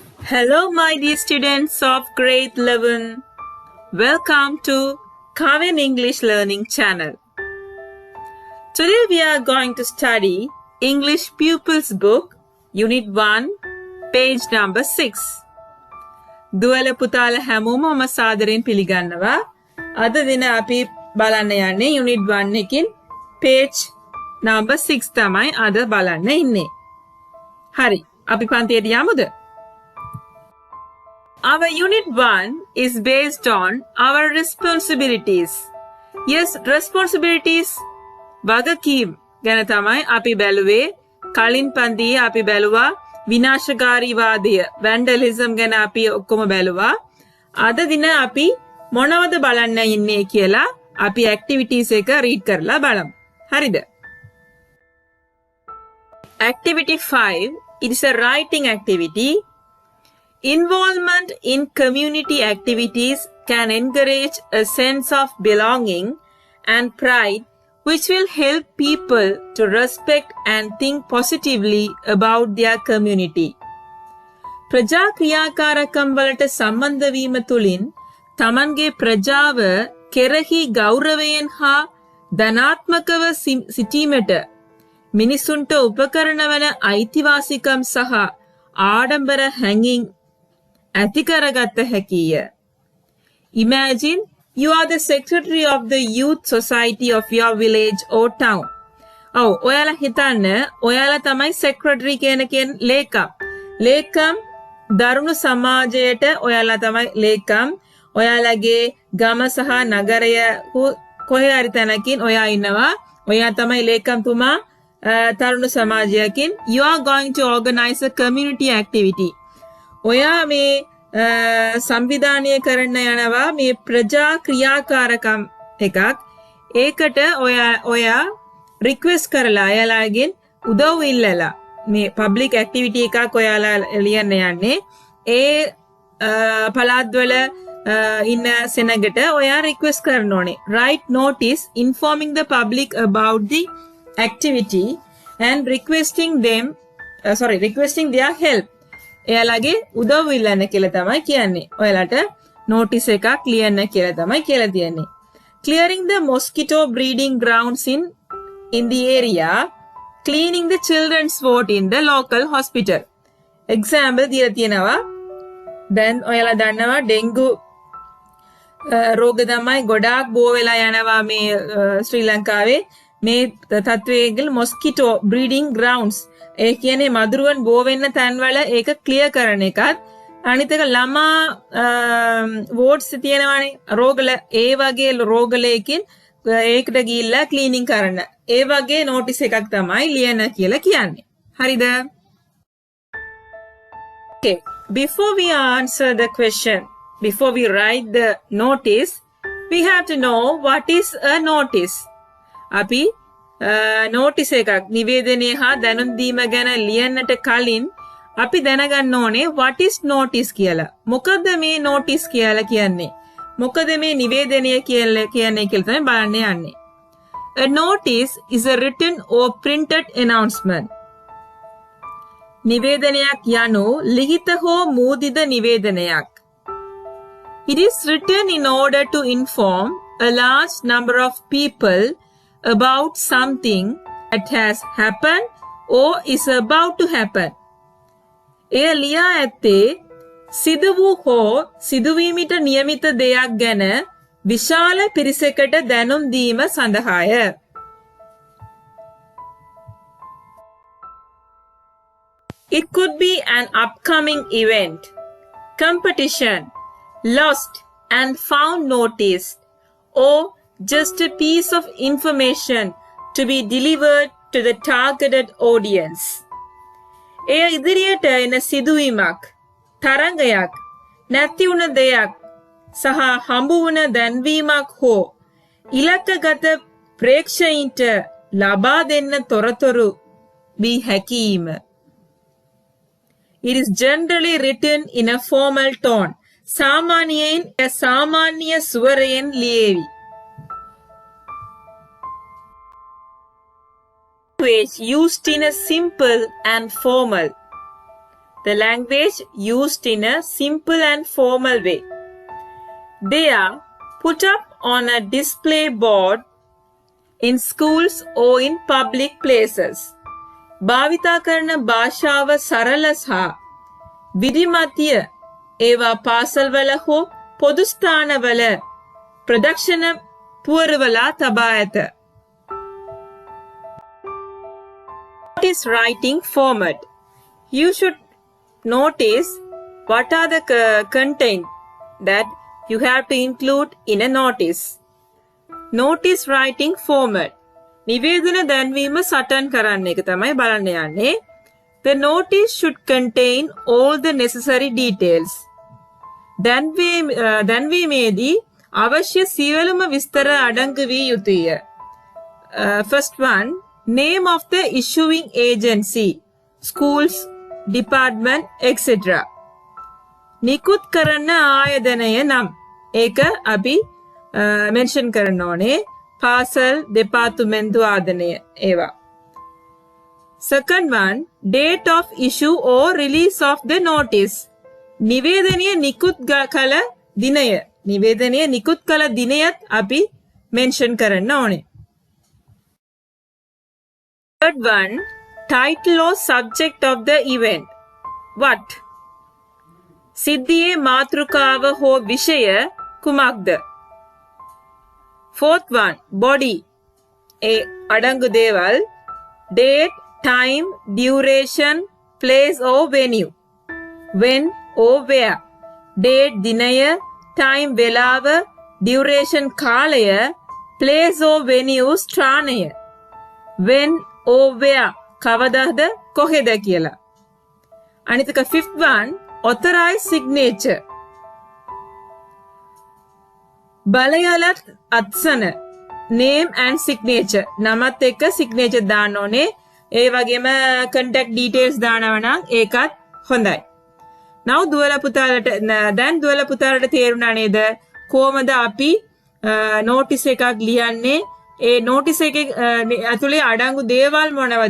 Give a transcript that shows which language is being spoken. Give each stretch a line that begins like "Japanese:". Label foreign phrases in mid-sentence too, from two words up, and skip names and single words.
English: Hello, my dear students of grade 11. Welcome to Kavian English Learning Channel. Today we are going to study English Pupils Book, Unit 1, page number 6.
Sinhala: දුවල පුතාල හැමෝම මම සාදරයෙන් පිළිගන්නවා. අද දින අපි බලන්න යන්නේ Unit 1 එකකින්
English: page number 6
Sinhala: තමයි අද බලන්න ඉන්නේ. හරි, අපි පන්තියට යමුද?
English: Our Unit 1 is based on our responsibilities. Yes, responsibilities
Sinhala: වගකීම් ගැන තමයි අපි බැලුවේ. කලින් පන්තියේ අපි බැලුවා විනාශකාරීවාදය, vandalism ගැන අපි ඔක්කොම බැලුවා. අද දින අපි මොනවද බලන්න ඉන්නේ කියලා අපි activities එක read කරලා බලමු. හරිද?
English: Activity 5, it is a writing activity. Involvement in community activities can encourage a sense of belonging and pride, which will help people to respect and think positively about their community.
Sinhala: ප්‍රජා ක්‍රියාකාරකම් වලට සම්බන්ධ වීම තුළින් තමන්ගේ ප්‍රජාව කෙරෙහි ගෞරවයෙන් හා ධනාත්මකව සිටීමට මිනිසුන්ට උපකරණ වන අයිතිවාසිකම් සහ ආඩම්බර හැඟීම් ඇති කරගත හැකිය.
English: Imagine you are the secretary of the youth society of your village or town.
Sinhala: ඔයාලා හිතන්න ඔයාලා තමයි secretary කියන ලේකම්. ලේකම් දරුණු සමාජයට ඔයාලා තමයි ලේකම්. ඔයාලගේ ගම සහ නගරය කොහේ හරි තැනකින් ඔයා ඉන්නවා. ඔයා තමයි ලේකම්තුමා තරුණ සමාජයකින්.
English: You are going to organize a community activity.
Sinhala: ඔයා මේ සංවිධානය කරන්න යනවා මේ ප්‍රජා ක්‍රියාකාරකම් එකක්. ඒකට ඔයා රික්වෙස්ට් කරලා අයලාගෙන් උදව් ඉල්ලලා මේ
English: public activity
Sinhala: එකක් ඔයාලා ලියන්න යන්නේ. ඒ පළාත්වල ඉන්න සෙනගට ඔයා රික්වෙස්ට් කරන්න ඕනේ.
English: Write notice informing the public about the activity and requesting their help.
Sinhala: එයාලගේ උදව් ඉල්ලන්න කියලා තමයි කියන්නේ. ඔයාලට notice එකක් ලියන්න කියලා තමයි කියලා තියෙන්නේ.
English: Clearing the mosquito breeding grounds in the area, cleaning the children's ward in the local hospital.
Sinhala: Example දීලා තියෙනවා. දැන් ඔයාලා දන්නවා ඩෙන්ගු රෝග තමයි ගොඩාක් බෝ වෙලා යනවා මේ ශ්‍රී ලංකාවේ. මේ තත්වයේ
English: mosquito breeding grounds
Sinhala: ඒ කියන්නේ මදුරුවන් බෝ වෙන්න තැන්වල ඒක ක්ලියර් කරන එකත් අනිත් එක ළමා වෝඩ්ස් තියෙනවානේ රෝගල ඒ වගේ රෝගලයකින් ඒකට ගිහිල්ලා ක්ලීනින් කරන ඒ වගේ නෝටිස් එකක් තමයි ලියන්න කියලා කියන්නේ. හරිද?
English: Okay, before we answer the question, before we write the notice, we have to know what is a notice.
Sinhala: අපි නෝටිස් එකක් නිවේදනය හා දැනුම් දීම ගැන ලියන්නට කලින් අපි දැනගන්න ඕනේ
English: what is notice
Sinhala: කියලා. මොකද මේ notice කියලා කියන්නේ? මොකද මේ නිවේදනය කියන්නේ කියලා තමයි බලන්න යන්නේ.
English: A notice is a written or printed announcement.
Sinhala: නිවේදනයක් යනු ලිඛිත හෝ මූදිත නිවේදනයක්.
English: It is written in order to inform a large number of people about something that has happened or is about to happen.
Sinhala: එය ලියා ඇත්තේ සිදු වූ හෝ සිදුවීමට නියමිත දෙයක් ගැන විශාල පිරිසකට දැනුම් දීම සඳහාය.
English: It could be an upcoming event, competition, lost and found notice, or just a piece of information to be delivered to the targeted audience.
Sinhala: එය ඉදිරියට එන සිදුවීමක්, තරංගයක්, නැති වුණ දෙයක් සහ හම්බ වුණ දැන්වීමක් හෝ ඉලක්කගත ප්‍රේක්ෂකයින්ට ලබා දෙන්න තොරතුරු වී හැකීම.
English: It is generally written in a formal tone.
Sinhala: සාමාන්‍යයෙන් සාමාන්‍ය ස්වරයෙන් ලියේවි.
English: Used in a simple and formal. the language used in a simple and formal way. They are put up on a display board in schools or in public places.
Sinhala: භාවිතා කරන භාෂාව සරල සහ විධිමත්ය ඒවා පාසල්වල හෝ පොදු ස්ථානවල ප්‍රදර්ශන පුවරුවලා තබා ඇත.
English: Notice writing format. You should notice what are the content that you have to include in a notice. Notice writing format.
Sinhala: නිවේදන දැන්වීම සටන් කරන්න එක තමයි බලන්න යන්නේ.
English: The notice should contain all the necessary details.
Sinhala: දැන්වීමේදී අවශ්‍ය සියලුම විස්තර අඩංගු වී යුතුය.
English: First one, name of the issuing agency, schools, department, etc.
Sinhala: නිකුත් කරන ආයතනය නම් ඒක අපි මෙන්ෂන් කරන්න ඕනේ. පාසල්, දෙපාර්තමේන්තු ආයතනය ඒවා.
English: Second one, date of issue or release of the notice.
Sinhala: නිවේදනය නිකුත් කළ දිනය. නිවේදනය නිකුත් කළ දිනයත් අපි මෙන්ෂන් කරන්න ඕනේ.
English: Third one, title or subject of the event. What?
Sinhala: සිද්ධියේ මාතෘකාව හෝ විෂය කුමක්ද?
English: Fourth one, body.
Sinhala: ඒ අඩංගු දේවල්
English: date, time, duration, place or venue. When or where. Date දිනය, time වේලාව, duration කාලය, place or venue ස්ථානය. When or where
Sinhala: කවදාද කොහෙද කියලා.
English: අනිතක fifth one, authorized signature.
Sinhala: බලයලත් අත්සන
English: name and signature.
Sinhala: නමත් එක්ක signature දාන්න ඕනේ. ඒ වගේම
English: contact details
Sinhala: දානවා නම් ඒකත් හොඳයි. now දුවල පුතාලට තේරුණා නේද කොහමද අපි notice එකක් ලියන්නේ? ඒ notice එකේ ඇතුලේ අඩංගු දේවල් මොනවද?